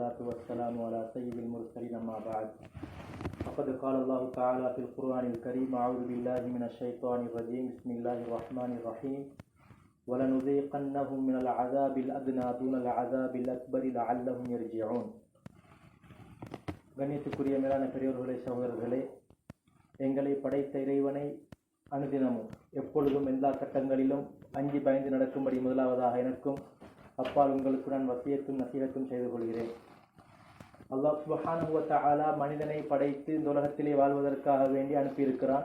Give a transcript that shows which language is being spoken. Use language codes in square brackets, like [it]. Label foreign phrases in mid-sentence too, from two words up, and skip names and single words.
[ar] والصلاة والسلام على سيد المرسلين أما بعد فقد قال الله تعالى في القرآن الكريم أعوذ بالله من الشيطان الرجيم بسم الله الرحمن الرحيم وَلَنُذِيقَنَّهُم مِّنَ الْعَذَابِ الْأَدْنَىٰ دُونَ الْعَذَابِ الْأَكْبَرِ لَعَلَّهُمْ يَرْجِعُونَ. [ta] கண்ணியத்துக்குரிய மேலான பெரியோர்களே, சகோதரர்களே, எங்களை படைத்த இறைவனை அனுதினமும் எப்பொழுதும் எல்லா கட்டங்களிலும் அஞ்சி பயந்து நடக்கும்படி முதலாவதாக எனக்கும் அப்பால் உங்களுக்கு நான் வசியத்தும் நசீகத்தும் செய்து கொள்கிறேன். அல்லாஹ் [ar] سبحانه و تعالى [ta] மனிதனை படைத்து இந்த உலகத்திலே வாழ்வதற்காக வேண்டி அனுப்பியிருக்கிறான்.